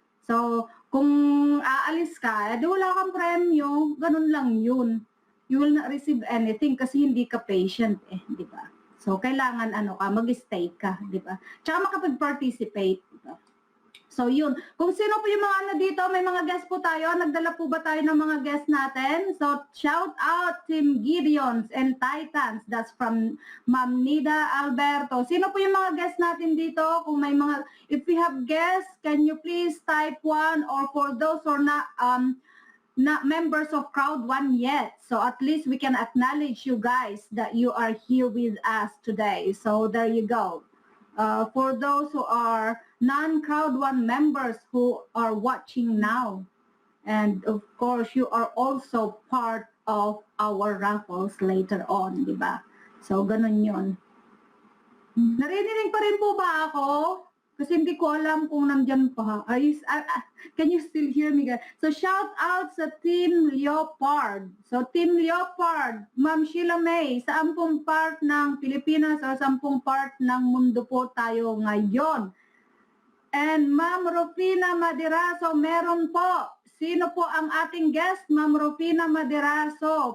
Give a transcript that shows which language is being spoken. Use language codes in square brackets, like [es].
[tl] So, kung aalis ka, di wala kang premyo, ganun lang yun. [en] You will not receive anything [tl] kasi hindi ka patient di ba? So, So, kailangan mag-stay ka, di ba? Tsaka makapag-participate. Diba? So, yun. Kung sino po yung mga dito, may mga guest po tayo. Nagdala po ba tayo ng mga guest natin? [en] So, shout out Team Gideons and Titans. That's from Ma'am Nida Alberto. [tl] Sino po yung mga guest natin dito? Kung may mga, [en] if we have guests, can you please type 1, or for those who are not members of Crowd1 yet. So at least we can acknowledge you guys that you are here with us today. So there you go. For those who are non-Crowd1 members who are watching now, and of course you are also part of our raffles later on, [tl] di ba? So ganun yun. Naririnig pa rin po ba ako? Kasi hindi ko alam kung nandyan pa. [en] Can you still hear me, guys? So, shout out sa Team Leopard. [tl] So, Team Leopard, Ma'am Sheila May, sa ampung part ng Pilipinas o sa ampung part ng mundo po tayo ngayon. And Ma'am Rufina Madiraso, meron po. Sino po ang ating guest? Ma'am Rufina Madiraso.